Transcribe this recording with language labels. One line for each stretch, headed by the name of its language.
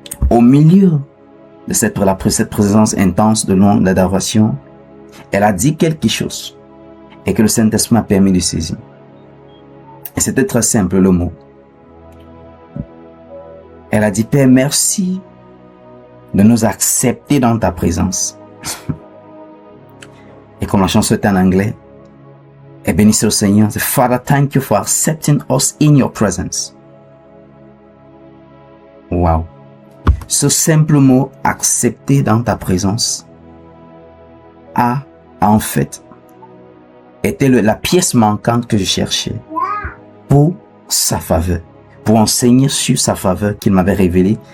French: Au milieu de cette présence intense de l'adoration, elle a dit quelque chose et que le Saint-Esprit m'a permis de saisir. Et c'était très simple le mot. Elle a dit: Père, merci de nous accepter dans ta présence. Et comme la chanson est en anglais, et bénissez au Seigneur.
English: Father, thank you for accepting us in your presence. Wow.
French: Ce simple mot, accepter dans ta présence, a en fait été la pièce manquante que je cherchais pour sa faveur, pour enseigner sur sa faveur qu'il m'avait révélée.